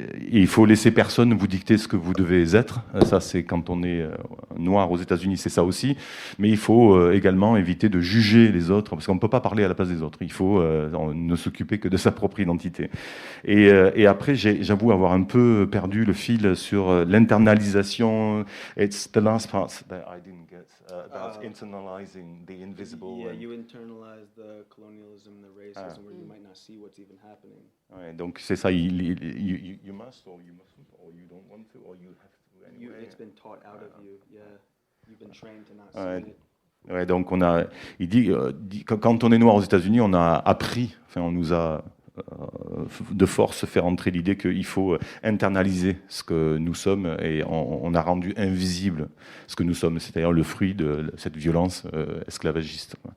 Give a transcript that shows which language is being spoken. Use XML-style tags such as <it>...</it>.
<fr>Il faut laisser personne vous dicter ce que vous devez être. Ça, c'est quand on est noir aux États-Unis, c'est ça aussi. Mais il faut également éviter de juger les autres, parce qu'on ne peut pas parler à la place des autres. Il faut ne s'occuper que de sa propre identité. Et après, j'avoue avoir un peu perdu le fil sur l'internalisation.</fr> <en>It's the last part that I didn't get. About internalizing the invisible. Yeah, you internalize the colonialism, the racism, where you might not see what's even happening.</en> <fr>Ouais, donc c'est ça.</fr> <en>You must, or you mustn't, or you don't want to, or you have to. Anyway. It's been taught out of you. Yeah, you've been trained to not see it.</en> <fr>Ouais, donc il dit quand on est noir aux États-Unis, on a appris, on nous a de force faire entrer l'idée qu'il faut internaliser ce que nous sommes et on a rendu invisible ce que nous sommes, c'est-à-dire le fruit de cette violence esclavagiste.</fr>